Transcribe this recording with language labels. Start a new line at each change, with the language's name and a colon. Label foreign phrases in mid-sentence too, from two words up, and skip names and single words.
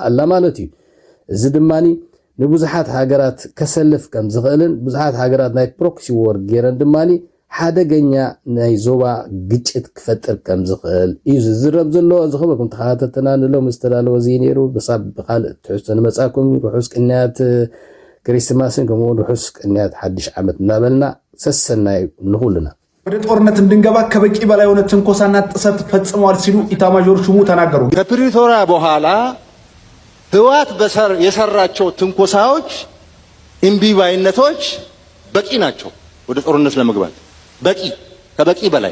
Tigrinya: ኣላ ማለት እዩ እዚ ድማኒ ንብዙሓት ሃገራት ከሰልፍ ከም ዝኽእልን ብዙሓት ሃገራት ናይ
English: proxy war
Tigrinya: ገይረን ድማኒ ሓደገኛ ናይ ዞባ ግጭት ክፈጥር ከም ዝኽእል እዩ ዝዝረብ ዘሎ ዝኸበኩም ተኸታተልና ንሎም ዝተዳለወ እዚ ነይሩ በሳብ ብኻልእ ትሕዝቶ ንመጻኩም ርሑስ ቅንያት ክሪስማስን ከምኡውን ርሑስ ቅንያት ሓድሽ ዓመት እናበልና ሰሰናይ ንኹልና
Amharic: ወደ ጦርነት እንድንገባ ከበቂ በላይ የሆነ ትንኮሳና ጥሰት ፈጽመዋል ሲሉ ኢታማዦር ሹሙ ተናገሩ። ከፕሪቶሪያ በኋላ ህወሓት የሰራቸው ትንኮሳዎች እምቢባይነቶች በቂ ናቸው ወደ ጦርነት ለመግባት በቂ ከበቂ በላይ